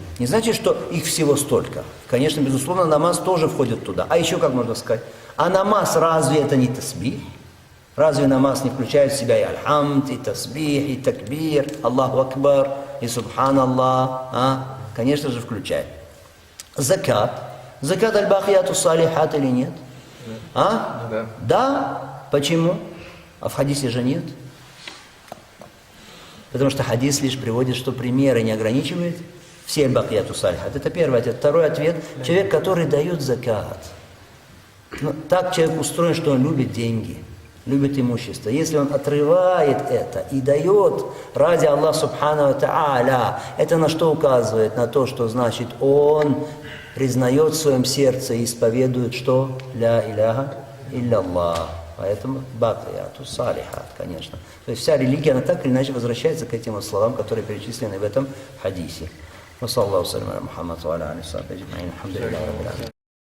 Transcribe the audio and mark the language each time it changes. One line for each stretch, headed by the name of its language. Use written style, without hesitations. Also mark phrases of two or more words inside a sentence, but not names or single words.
Russian: Не значит, что их всего столько. Конечно, безусловно, намаз тоже входит туда. А еще как можно сказать? А намаз разве это не тасбих? Разве намаз не включает в себя и альхамд, и тасбих, и такбир,
Arabic: الله أكبر,
Russian: и субханаллах? А? Конечно же включает. Закат. Закат
Arabic: الباقيات الصالحات
Russian: или нет? А? Да. Да. Почему? А в хадисе же нет. Потому что хадис лишь приводит, что примеры не ограничивает все
Arabic: الباقيات الصالحات.
Russian: Это первый ответ. Второй ответ. Человек, который дает закат. Ну, так человек устроен, что он любит деньги, любит имущество. Если он отрывает это и дает ради Аллаха
Arabic: سبحانه وتعالى,
Russian: это на что указывает? На то, что значит он признает в своем сердце и исповедует, что
Arabic: «لا إله إلا الله».
Russian: Поэтому
Arabic: الباقيات الصالحات,
Russian: конечно. То есть вся религия, она так или иначе возвращается к этим вот словам, которые перечислены в этом хадисе.
Arabic: وصلى الله عليه وسلم على محمد وعلى آله وصحبه أجمعين. Alhamdulillah.